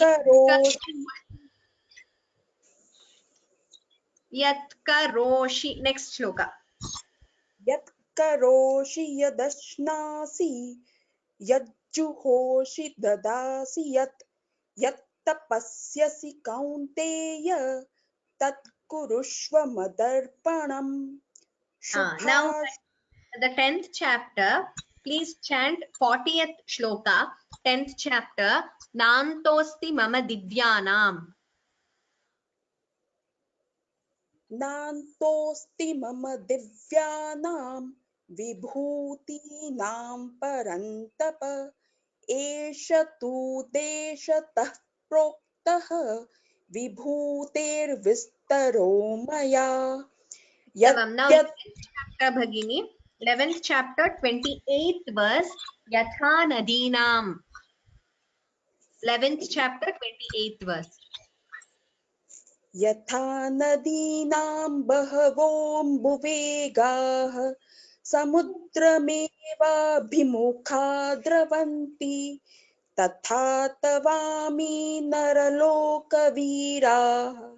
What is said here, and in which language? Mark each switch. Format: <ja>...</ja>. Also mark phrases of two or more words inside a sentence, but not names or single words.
<en>karoshi. Next shloka.</en> <sa>यत् करोषि यदश्नासि यज्जुहोषि ददासि यत् तपस्यसि कौन्तेय तत् कुरुष्व मदर्पणम्.</sa> <en>Now the 10th chapter, please chant 40th shloka, 10th chapter,</en> <sa>नान्तोऽस्ति मम दिव्यानाम्. नान्तोऽस्ति मम दिव्यानां विभूतीनां परन्तप एष तु देशतः प्रोक्तः विभूतेर्विस्तरो मया.</sa> <en>Now 11th chapter, Bhagini, 11th chapter, 28th verse,</en> <sa>यथा नदीनाम्.</sa> <en>11th chapter, 28th verse.</en> <sa>यथा नदीनां बहवोम्बुवेगाः समुद्रमेव भिमुखा द्रवन्ति तथा तवामी नरलोकवीराः</sa>